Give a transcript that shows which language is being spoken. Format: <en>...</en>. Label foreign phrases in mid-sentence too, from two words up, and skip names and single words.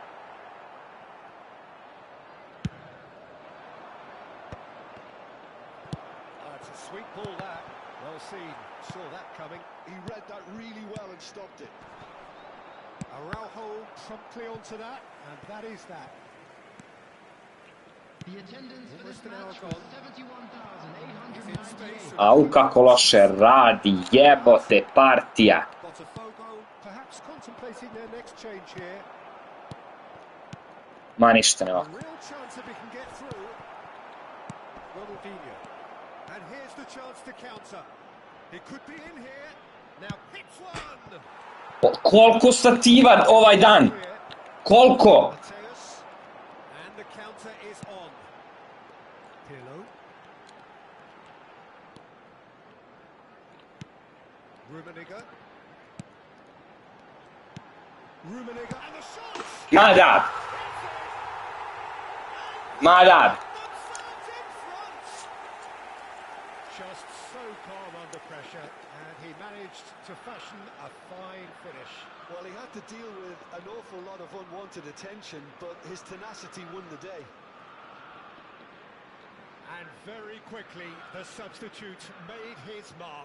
<en>It's a sweet ball that. Well seen. Saw that coming. He read that really well and stopped it. Araujo promptly onto that, and that is that. The attendance for this Almost an hour match was gone. 71,898.</en> <sr>Au kako loše radi, jebote partija.</sr> <en>Botafogo perhaps contemplating their next change here.</en> <sr>Ma ništa</sr> <en>A</en> <sr>nema.</sr> <en>real chance if he can get through. Ronaldinho. And here's the chance to counter. He could be in here. Now hits one.</en> <sr>Koliko stativa ovaj dan? Koliko?</sr> <en>Mateus. And the counter is on. Pirlo. Rummenigge. Rummenigge and the shot.</en> <sr>Ma da. Ma da.</sr> <en>managed to fashion a fine finish. Well, he had to deal with an awful lot of unwanted attention, but his tenacity won the day. And very quickly, the substitute made his mark.</en>